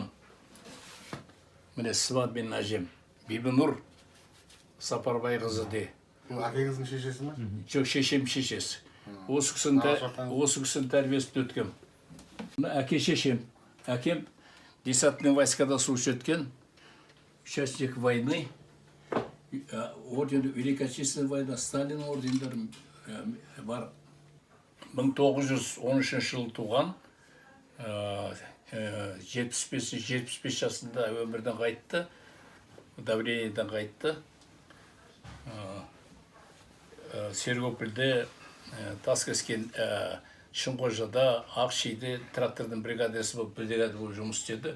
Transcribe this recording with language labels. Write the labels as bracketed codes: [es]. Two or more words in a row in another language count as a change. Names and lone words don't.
[kk] Міне Сыбан менің әжем. Бибінұр Сапарбай қызы де. Әкеңіздің шешесі ме? Жоқ, шешем шешесі. Осы кісінің тәрбиесін өткен. Әке шешем. Әкем [ru] десантный войскада служить [kk] еткен. [ru] Участник войны. Орден Великой Отечественной войны, Сталин [kk] ордендері бар. 1913 жылы туған. 75 жасында өмірден қайтты. Давлениеден қайтты. Сергопілде, Таскескен, Шыңғожада, Ақшиде трактордың бригадасы болып жұмыс істеді.